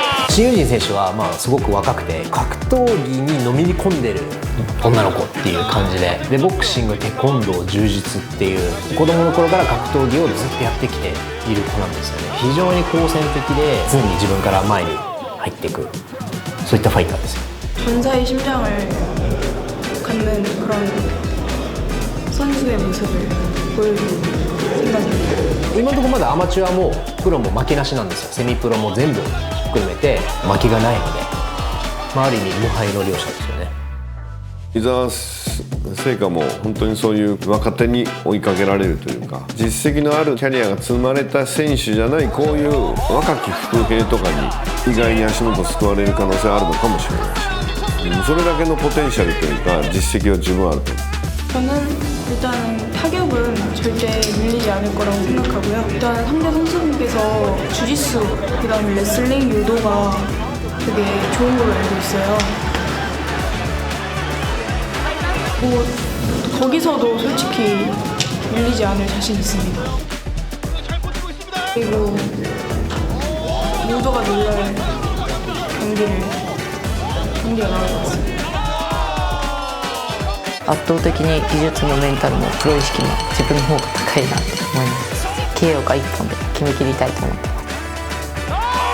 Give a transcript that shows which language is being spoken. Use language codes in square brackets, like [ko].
[ja] シン・ユジン選手はすごく若くて格闘技にのめり込んでる女の子っていう感じで、ボクシング、テコンドー、柔術っていう子供の頃から格闘技をずっとやってきている子なんですよね。非常に好戦的で常に自分から前に入っていく、そういったファイターですよ。 [ko] 전사의 심장을 갖는 그런 선수의 모습을 보여주고 [ja] 今のところまだアマチュアもプロも負けなしなんですよ。セミプロも全部含めて負けがないので、ある意味無敗の両者ですよね。伊沢聖華も本当にそういう若手に追いかけられるというか、実績のあるキャリアが積まれた選手じゃない、こういう若き伏兵とかに意外に足元すくわれる可能性あるのかもしれないし、それだけのポテンシャルというか実績は十分あると思う。 [ko] 저는 일단 타격은 절대 밀리지 않을 거라고 생각하고요. 일단 상대 선수분께서 주짓수, 그다음에 레슬링, 유도가 되게 좋은 걸로 알고 있어요. 뭐 거기서도 솔직히 밀리지 않을 자신 있습니다. 그리고 모두가 놀랄 경기가 나올 것 같습니다. [ja] 圧倒的に技術もメンタルもプロ意識も自分の方が高いなって思います。 KO か1本で決め切りたいと思ってます。